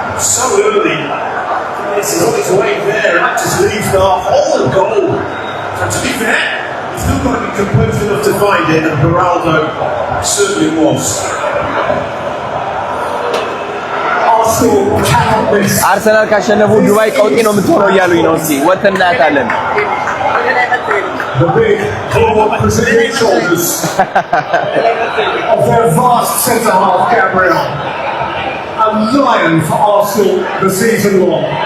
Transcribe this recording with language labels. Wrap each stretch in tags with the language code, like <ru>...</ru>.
<en>So early, it's on its way there, and that just leaves the whole goal. So to be fair, he's still got to be composed enough to find it, and Beraldo certainly was. Arsenal cannot miss.</en> <am>አርሰናል ካሸነፉ ዱባይ ቀውጢ ነው የምትሆነው እያሉኝ ነው። እስኪ ወተን እናያታለን።</am> <en>The big claw presenting shoulders of their vast centre half, Gabriel. A lion for Arsenal the season long.</en>